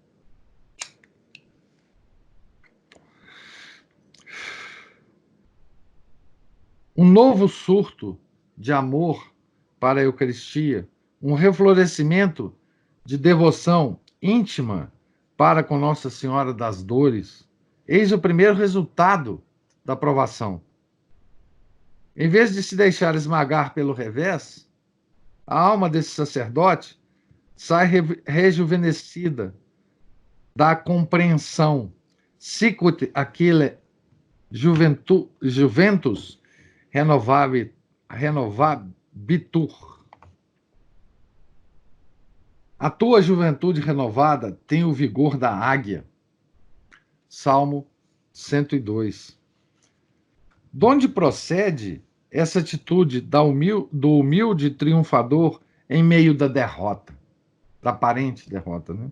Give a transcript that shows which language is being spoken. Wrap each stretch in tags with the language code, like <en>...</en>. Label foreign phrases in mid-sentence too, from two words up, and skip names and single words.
<pt>Um novo surto de amor para a Eucaristia, um reflorescimento de devoção íntima para com Nossa Senhora das Dores, eis o primeiro resultado da provação. Em vez de se deixar esmagar pelo revés, a alma desse sacerdote sai rejuvenescida da compreensão.</pt> <la>Sicut aquile juventus renovabitur.</la> <pt>A tua juventude renovada tem o vigor da águia. Salmo 102. De onde procede essa atitude do humilde triunfador em meio da derrota, da aparente derrota, né?</pt>